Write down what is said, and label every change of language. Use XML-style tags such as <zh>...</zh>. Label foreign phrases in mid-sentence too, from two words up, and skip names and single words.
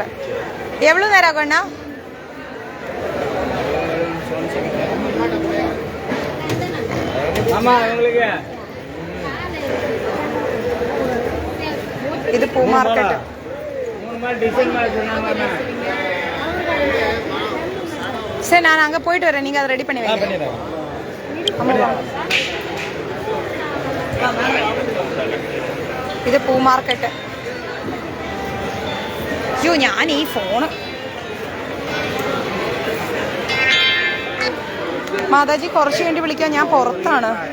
<ta>எவ்வளோ நேரம் ஆகும்ண்ணா? இது பூ மார்க்கெட். சரி, நான் அங்கே போயிட்டு வரேன், நீங்கள் அதை ரெடி பண்ணி வைங்க.</ta> <ml>ഇത് പൂ മാർക്കറ്റ്. അയ്യോ, ഞാൻ ഈ ഫോണ് മാതാജി കുറച്ച് വേണ്ടി വിളിക്കാൻ, ഞാൻ പുറത്താണ്.</ml>